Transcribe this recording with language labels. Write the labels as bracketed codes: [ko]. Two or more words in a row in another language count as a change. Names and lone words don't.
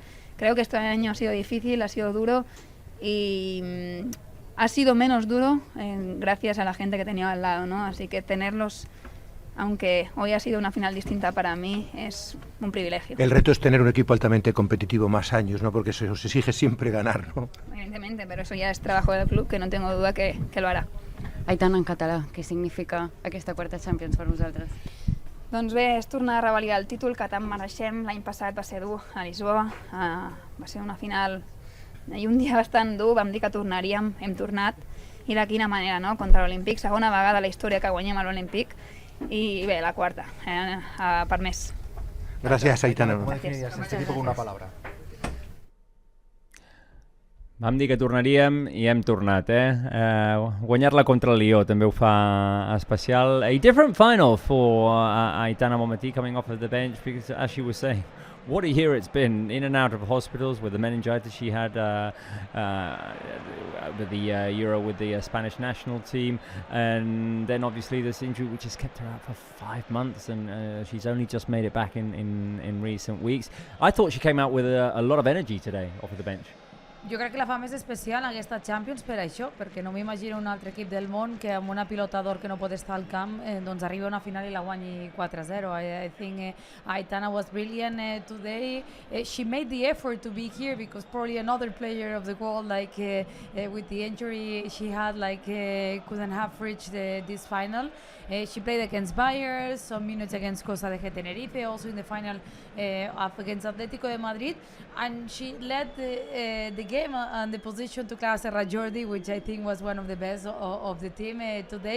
[es] Creo que este año ha sido difícil, ha sido duro y ha sido menos duro gracias a la gente que tenía al lado, ¿no? Así que tenerlos, aunque hoy ha sido una final distinta para mí, es un privilegio. El reto es tener un equipo altamente competitivo más años, ¿no? Porque se os exige siempre ganar, ¿no? Evidentemente, pero eso ya es trabajo del club, que no tengo duda que lo harà. [ca] Aitana, en català, què significa aquesta quarta Champions per vosaltres? Doncs bé, és tornar a revalidar el títol que tant mereixem. L'any passat va ser dur a Lisboa, va ser una final i un dia bastant dur, vam dir que tornaríem, hem tornat, i de quina manera, no? Contra l'Olímpic, segona vegada a la història que guanyem a l'Olímpic, i bé, la quarta, per més. Gràcies, Aitana. [es] Este tipo con una palabra. [ca] Vam dir que tornaríem i hem tornat, guanyar-la contra el Lió també ho fa especial. [en] A different final for Aitana Bonmatí coming off of the bench because, as she was saying, what a year it's been, in and out of hospitals with the meningitis she had with the Euro with the Spanish national team, and then obviously this injury which has kept her out for 5 months, and she's only just made it back in recent weeks. I thought she came out with a lot of energy today off of the bench. [ca] Jo crec que la fa més especial en aquesta Champions per això, perquè no m'imagino un altre equip del món que amb una pilota d'or que no pot estar al camp doncs arribi a una final i la guanyi 4-0. [en] I think Aitana was brilliant today. She made the effort to be here because probably another player of the world like with the injury she had couldn't have reached this final. She played against Bayern, some minutes against Costa de Tenerife, also in the final against Atlético de Madrid, and she led the game and the position to Clara Serra Jordi, which I think was one of the best of the team today.